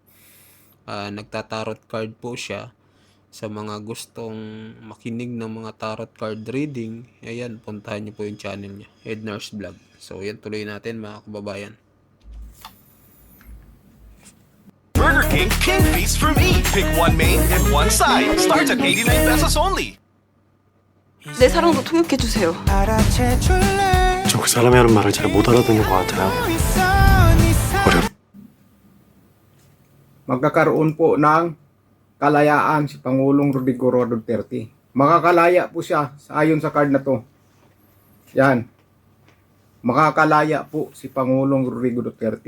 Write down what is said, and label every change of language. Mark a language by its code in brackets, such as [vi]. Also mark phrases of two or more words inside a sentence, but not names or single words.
[tl] Nagtatarot card po siya. Sa mga gustong makinig ng mga [en] tarot card reading, [tl] ayan, puntahan nyo po yung channel niya, Ednar's Vlog. So yan, tuloy natin, mga kababayan. [en] Burger King King Feast for me. Pick one main and one side. Starts at 89 pesos only. [ko] 내 사랑도 통역해주세요. 저 그 사람이 하는 말을 잘 못 알아듣는 것 같아요. [tl] Magkakaroon po ng kalayaan si Pangulong Rodrigo Roa Duterte. Makakalaya po siya ayon sa card na to. Yan. Makakalaya po si Pangulong Rodrigo Duterte.